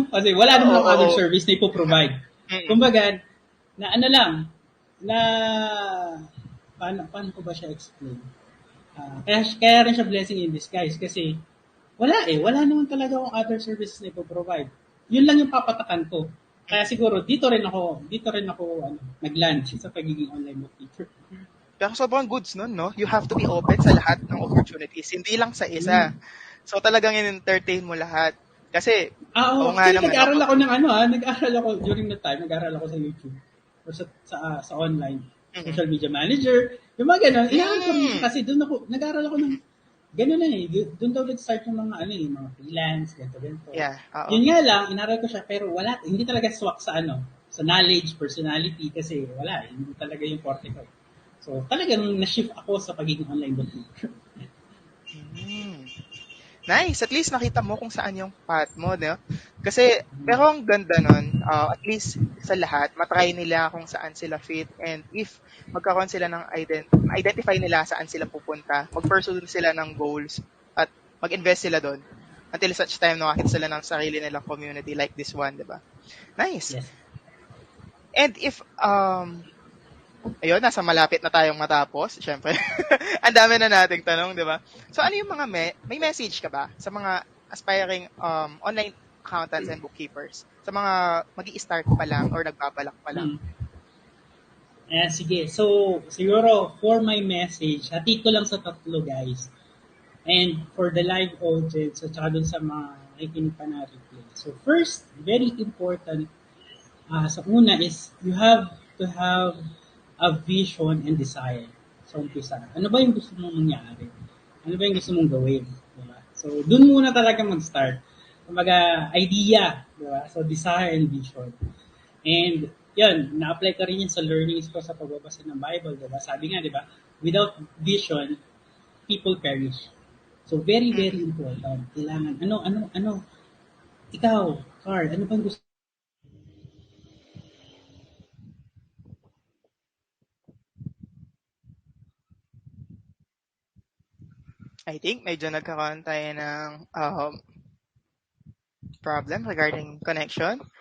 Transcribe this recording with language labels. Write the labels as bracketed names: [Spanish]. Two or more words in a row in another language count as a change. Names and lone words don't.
[Filipino] Kasi wala naman akong [English] other service [Filipino] na ipoprovide. Kumbaga, na ano lang, na paano ko ba siya explain? Kaya rin siya [English] blessing in disguise [Filipino] kasi wala naman talaga akong [English] other services [Filipino] na ipoprovide. Yun lang yung papatakan ko. Kaya siguro dito rin ako nag-land sa pagiging [English] online bookkeeper. [Filipino] Pero sobrang goods nun, no? [English] You have to be open [Filipino] sa lahat ng opportunities, hindi lang sa isa. So talagang in-entertain mo lahat. Kasi, nag-aral ako ng nag-aral ako [English] during the time, [Filipino] nag-aral ako sa YouTube or sa online, [English] social media manager, [Filipino] yung mga ganun. Inaaral ko rin kasi doon ako, nag-aral ako ng ganun na eh. Doon daw nag-start yung mga mga freelance, ganito. Yeah. Yun nga lang, inaral ko siya pero hindi talaga swak sa sa [English] knowledge, personality [Filipino] kasi hindi talaga yung forte ko. So, talagang na-shift ako sa pagiging [English] online bookkeeper. [Filipino] Nice. At least nakita mo kung saan yung path mo, no? Kasi, pero ang ganda nun, at least sa lahat, matry nila kung saan sila [English] fit and if [Filipino] magkakaroon sila ng identify nila saan sila pupunta, mag-pursue sila ng goals at mag-invest sila doon [English] until such time [Filipino] na makita sila ng sarili nilang community [English] like this one, [Filipino] di ba? Nice. Yes. And if, ayun, nasa malapit na tayong matapos. Siyempre, ang dami na nating tanong, di ba? So, ano yung mga may message ka ba sa mga [English] aspiring online accountants and bookkeepers? [Filipino] Sa mga mag-i-start pa lang or nagbabalak pa lang? Sige. So, siguro, [English] for my message, [Filipino] hati ko lang sa tatlo, guys. [English] And for the live audience, [Filipino] at saka dun sa mga nakikinig pa na replay. [English] So, first, very important, [Filipino] sa una is, [English] you have to have a vision and desire [Filipino] sa umpisa. Ano ba yung gusto mong mangyari? Ano ba yung gusto mong gawin? Diba? So, dun muna talaga mag-start. Kumbaga, idea. Diba? So, [English] desire and vision. [Filipino] And, yun, na-apply ko rin yun sa learnings ko sa pagbabasa ng Bible. Diba? Sabi nga, diba? [English] Without vision, people perish. So, very, very important. [Filipino] Kailangan, ikaw, Carl, ano bang gusto [English] I think [Filipino] medyo nagkakaroon tayo ng [English] problem regarding connection.